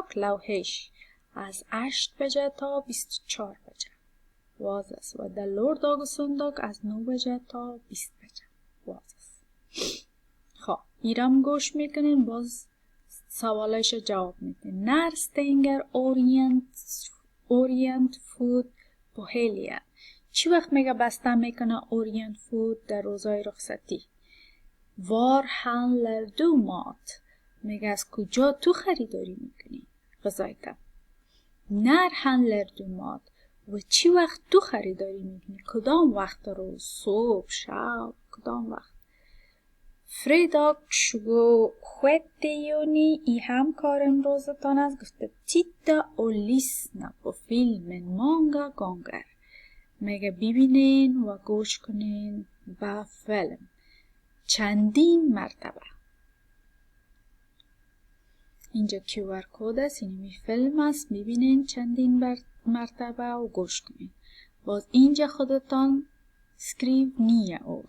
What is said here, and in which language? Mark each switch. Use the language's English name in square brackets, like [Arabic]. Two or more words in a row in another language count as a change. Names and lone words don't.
[Persian] لوحش از 8 بجه تا 24 بجه واز است و در لورداگ و سونداگ از 9 بجه تا 20 بجه واز است. خب ایرام گوش میکنین باز سوالش جواب میدین. [Swedish] نر stänger اورینت فود på helgen. [Persian] چی وقت میگه بسته میکنه اورینت فود در روزای رخصتی؟ [Swedish] var handlar du mat. [Persian] میگه از کجا تو خریداری میکنی غذایت؟ [Swedish] När handlar du mat [Persian] و چی وقت تو خریداری میکنی؟ کدام وقت روز؟ صبح، شب، کدام وقت؟ [Swedish] fredag 26 juni. [Persian] ای هم کار امروزتان است. گفته [Swedish] titta och lyssna på filmen många gånger. [Persian] میگه ببینین و گوش کنین و فیلم چندین مرتبه. اینجا QR کد است. این فیلم است. ببینین چندین مرتبه و گوش کنین. باز اینجا خودتان [Swedish] skriv ner [Persian] اول.